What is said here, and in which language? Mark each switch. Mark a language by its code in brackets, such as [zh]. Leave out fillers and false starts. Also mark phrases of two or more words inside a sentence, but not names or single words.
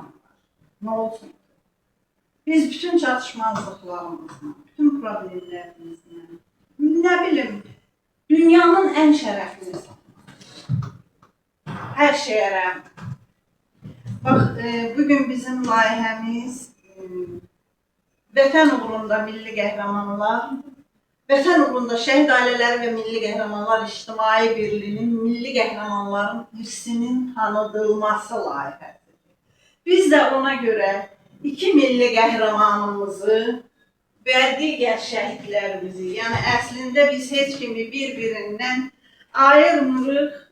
[tr] Ne olsun? Biz bütün çatışmazlıklarımızla, bütün problemlerimizle, ne bileyim, dünyanın en şerefli insanı. Her şeye rağmen. [az] Bak, bugün bizim layihəmiz Vətən uğrunda milli qəhrəmanlar, Vətən uğrunda şəhid ailələri və milli qəhrəmanlar İctimai Birliyinin milli qəhrəmanların irsinin tanıdılması layihəsidir. Biz də ona görə iki milli qəhrəmanımızı və digər şəhidlərimizi, yəni əslində biz heç kimi bir-birindən ayırmırıq.